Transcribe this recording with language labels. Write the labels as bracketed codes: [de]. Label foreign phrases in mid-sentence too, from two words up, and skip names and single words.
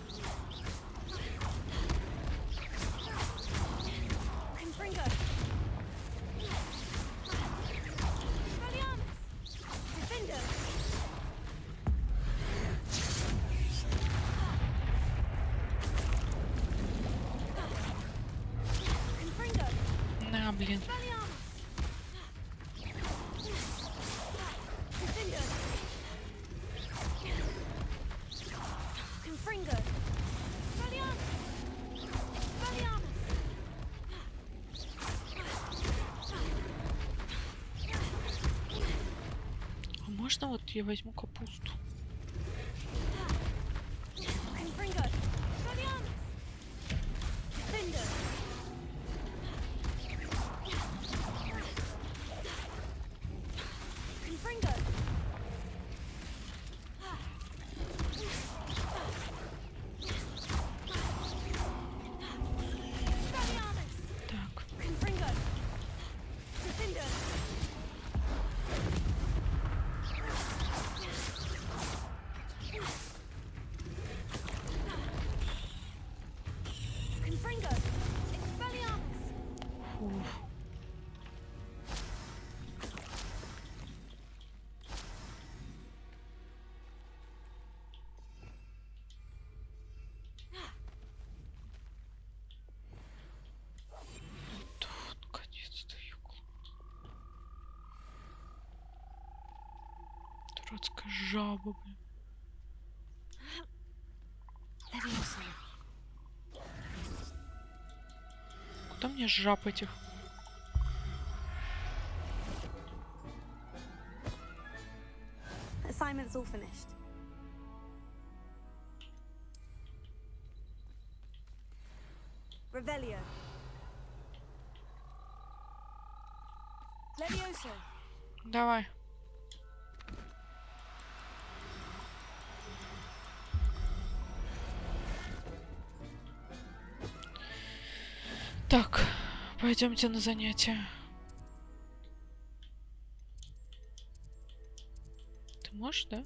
[la] Confringo. Expelliarmus. Defender. Confringo. [ru] На, блин. [la] Expelliarmus. Defender. Confringo. Expelliarmus. Expelliarmus. [ru] А можно вот я возьму капусту? [la] Confringo. Expelliarmus. Defender. Confringo. Expelliarmus. [ru] Так. [la] Confringo. Defender. Confringo. Expelliarmus. [ru] Фух. Да, наконец-то, ёкла. Дурацкая жаба, блин. Куда мне жаб этих? [en] Assignment's all finished. [la] Revelio. Levioso. [ru] Давай. Так, пойдемте на занятия. Ты можешь, да?